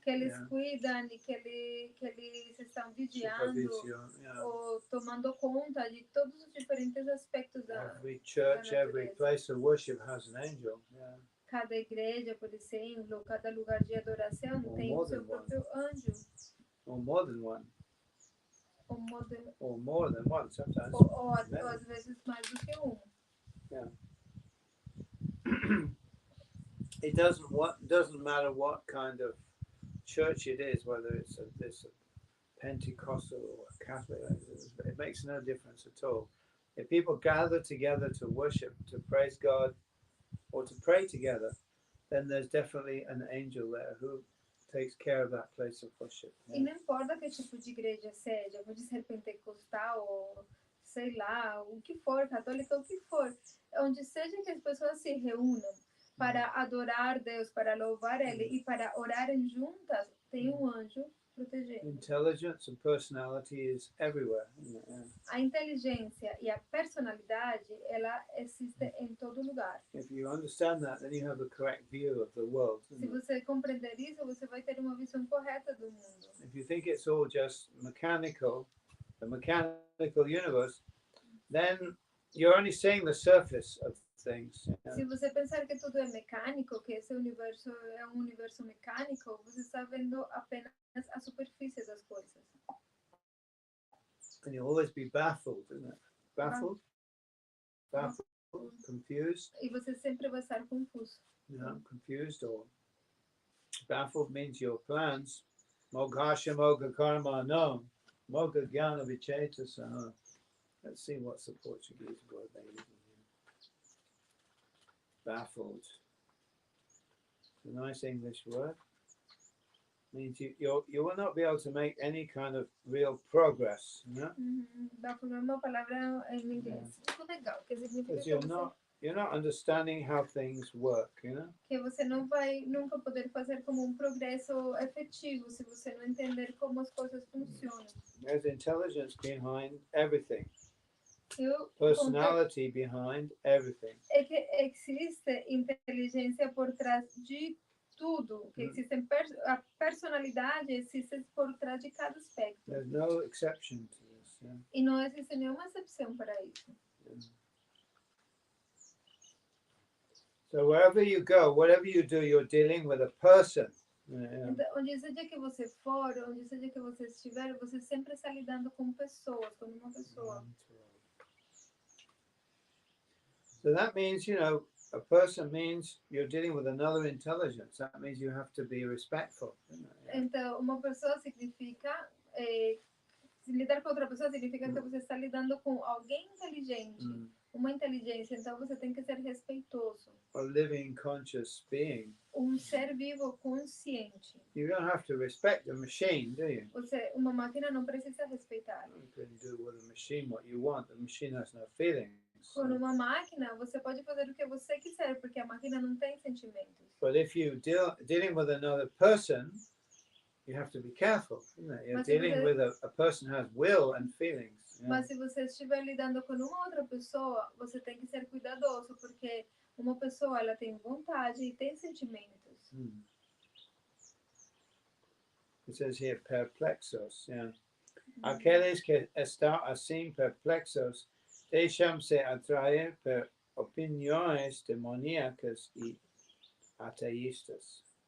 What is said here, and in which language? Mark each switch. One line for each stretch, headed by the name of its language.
Portuguese: que eles cuidam e que eles estão vigiando ou tomando conta de todos os diferentes aspectos da
English: Every church, every place of worship has an angel. Yeah.
Portuguese: Cada igreja, por exemplo, cada lugar de adoração tem o seu próprio anjo.
English: Or more than one. Or more than one, sometimes.
Portuguese: Ou às vezes mais do que um.
English: Yeah. It doesn't matter what kind of church it is, whether it's a Pentecostal or a Catholic. It makes no difference at all. If people gather together to worship, to praise God, or to pray together, then there's definitely an angel there who takes care of that place of worship.
Portuguese: E não importa que tipo de igreja seja, pode ser pentecostal ou sei lá, o que for, católica, o que for, onde seja que as pessoas se reúnam para adorar Deus, para louvar Ele e para orarem juntas, tem um anjo protegendo.
English: Intelligence and personality is everywhere.
Portuguese: A inteligência e a personalidade, ela existe em todo lugar.
English: If you understand that, then you have a correct view of the world.
Portuguese: Se você compreender isso, você vai ter uma visão correta do mundo.
English: If you think it's all just mechanical, the mechanical universe, then you're only seeing the surface of things.
Portuguese: Se você pensar que tudo é mecânico, que esse universo é um universo mecânico, você está vendo apenas a superfície das coisas.
English: And you'll always be baffled, isn't it? Baffled? Confused?
Portuguese: E você sempre vai estar confuso.
English: Confused or baffled means your plans.
Sanskrit: Moghasha Mogha Karma no. Mogha Jnana Vicheta Saha.
English: Let's see what's the Portuguese word they use here. Baffled. It's a nice English word. Means you will not be able to make any kind of real progress.
Portuguese: Baffled é uma palavra em inglês. Muito legal, que significa
English: Because you're not understanding how things work,
Portuguese: Que você não vai nunca poder fazer como um progresso efetivo se você não entender como as coisas funcionam.
English: There's intelligence behind everything. Personality behind everything.
Portuguese: É que existe inteligência por trás de tudo, que existe a personalidade existe por trás de cada aspecto.
English: There's no exception to this.
Portuguese: E não existe nenhuma exceção para isso.
English: So wherever you go, whatever you do, you're dealing with a person.
Portuguese: Então, onde seja que você for, onde seja que você estiver, você sempre está lidando com pessoas, com uma pessoa.
English: So that means, a person means you're dealing with another intelligence. That means you have to be respectful.
Portuguese: Então, uma pessoa significa Se lidar com outra pessoa significa que você está lidando com alguém inteligente, uma inteligência, então você tem que ser respeitoso.
English: A living, conscious being.
Portuguese: Ser vivo consciente.
English: You don't have to respect a machine, do you?
Portuguese: Uma máquina não precisa respeitar.
English: You can do with a machine what you want. The machine has no feelings.
Portuguese: Com uma máquina, você pode fazer o que você quiser, porque a máquina não tem sentimentos.
English: But if you dealing with another person, you have to be careful, isn't it? You're dealing with a person who has will and feelings. Yeah?
Portuguese: Mas se você estiver lidando com uma outra pessoa, você tem que ser cuidadoso, porque uma pessoa ela tem vontade e tem sentimentos.
English: It says here perplexos. Yeah.
Portuguese: Aqueles que estão assim perplexos deixam-se atrair por opiniões demoníacas e ateístas.